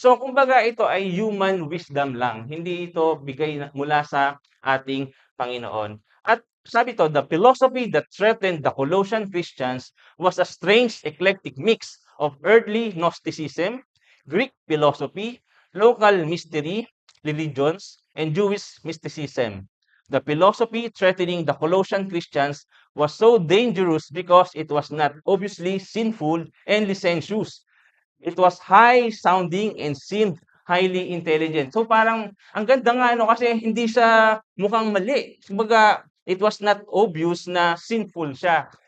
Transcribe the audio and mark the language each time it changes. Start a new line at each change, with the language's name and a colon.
Filipino: So kumbaga ito ay human wisdom lang, hindi ito bigay mula sa ating Panginoon. At sabi to,
English: the philosophy that threatened the Colossian Christians was a strange eclectic mix of earthly Gnosticism, Greek philosophy, local mystery, religions, and Jewish mysticism. The philosophy threatening the Colossian Christians was so dangerous because it was not obviously sinful and licentious. It was high sounding and seemed highly intelligent.
Filipino: So parang ang ganda nga ano kasi hindi siya mukhang mali. Kumbaga
English: it was not obvious
Filipino: na sinful siya.